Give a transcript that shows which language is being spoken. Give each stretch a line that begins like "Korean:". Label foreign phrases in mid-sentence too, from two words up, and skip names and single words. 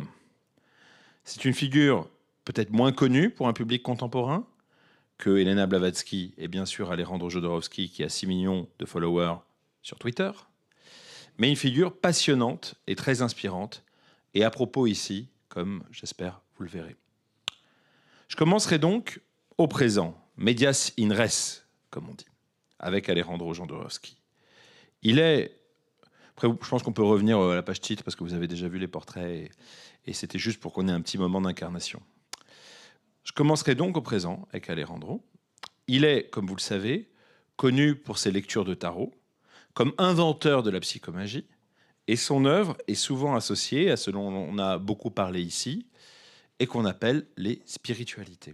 French: C'est une figure peut-être moins connue pour un public contemporain que Elena Blavatsky et bien sûr Alejandro Jodorowsky qui a 6 millions de followers sur Twitter, mais une figure passionnante et très inspirante et à propos ici, comme j'espère vous le verrez. Je commencerai donc au présent,
Latin: medias in res,
French: comme on dit, avec Alejandro Jodorowsky. Il est... Après, je pense qu'on peut revenir à la page titre parce que vous avez déjà vu les portraits et c'était juste pour qu'on ait un petit moment d'incarnation. Je commencerai donc au présent avec Alejandro. Il est, comme vous le savez, connu pour ses lectures de tarot, comme inventeur de la psychomagie, et son œuvre est souvent associée à ce dont on a beaucoup parlé ici et qu'on appelle les spiritualités.